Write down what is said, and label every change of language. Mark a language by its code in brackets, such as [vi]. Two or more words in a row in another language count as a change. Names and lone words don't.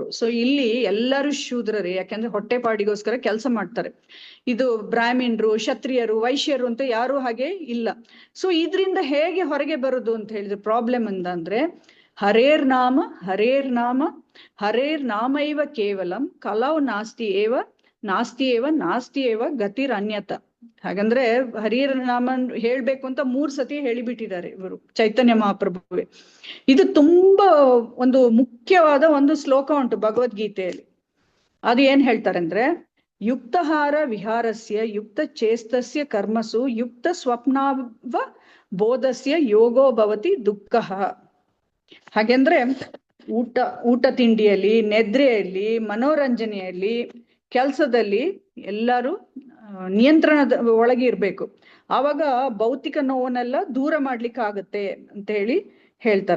[kn] ಸೊ ಇಲ್ಲಿ ಎಲ್ಲರೂ ಶೂದ್ರರೇ, ಯಾಕೆಂದ್ರೆ ಹೊಟ್ಟೆಪಾಡಿಗೋಸ್ಕರ ಕೆಲಸ ಮಾಡ್ತಾರೆ. ಇದು ಬ್ರಾಹ್ಮಿಣರು, ಕ್ಷತ್ರಿಯರು, ವೈಶ್ಯರು ಅಂತ ಯಾರು ಹಾಗೆ ಇಲ್ಲ. ಸೊ ಇದ್ರಿಂದ ಹೇಗೆ ಹೊರಗೆ ಬರುದು ಅಂತ ಹೇಳಿದ್ರೆ ಪ್ರಾಬ್ಲಮ್ ಅಂದ್ರೆ [sa] ಹರೇರ್ ನಾಮ ಹರೇರ್ ನಾಮ ಇವ ಕೇವಲಂ ಕಲೌ ನಾಸ್ತಿ ಏವ ಗತಿರ್ ಅನ್ಯತ. [kn] ಹಾಗಂದ್ರೆ ಹರಿಯರ ನಾಮ ಹೇಳ್ಬೇಕು ಅಂತ 3 ಸತಿ ಹೇಳಿಬಿಟ್ಟಿದ್ದಾರೆ ಇವರು ಚೈತನ್ಯ ಮಹಾಪ್ರಭುವೆ. ಇದು ತುಂಬಾ ಒಂದು ಮುಖ್ಯವಾದ ಒಂದು ಶ್ಲೋಕ ಉಂಟು ಭಗವದ್ಗೀತೆಯಲ್ಲಿ. ಅದು ಏನ್ ಹೇಳ್ತಾರೆ ಅಂದ್ರೆ [sa] ಯುಕ್ತಹಾರ ವಿಹಾರಸ್ಯ ಯುಕ್ತ ಚೇಸ್ತಸ್ಯ ಕರ್ಮಸು ಯುಕ್ತ ಸ್ವಪ್ನಾವ ಬೋಧಸ್ಯ ಯೋಗೋ ಭವತಿ ದುಃಖಃ. [kn] ಹಾಗೆಂದ್ರೆ ಊಟ ತಿಂಡಿಯಲ್ಲಿ, ನಿದ್ರೆಯಲ್ಲಿ, ಮನೋರಂಜನೆಯಲ್ಲಿ, ಕೆಲಸದಲ್ಲಿ ಎಲ್ಲರೂ ನಿಯಂತ್ರಣದ ಒಳಗೆ ಇರ್ಬೇಕು. ಆವಾಗ ಭೌತಿಕ ನೋವನ್ನೆಲ್ಲ ದೂರ ಮಾಡ್ಲಿಕ್ಕೆ ಆಗತ್ತೆ ಅಂತ ಹೇಳ್ತಾರೆ.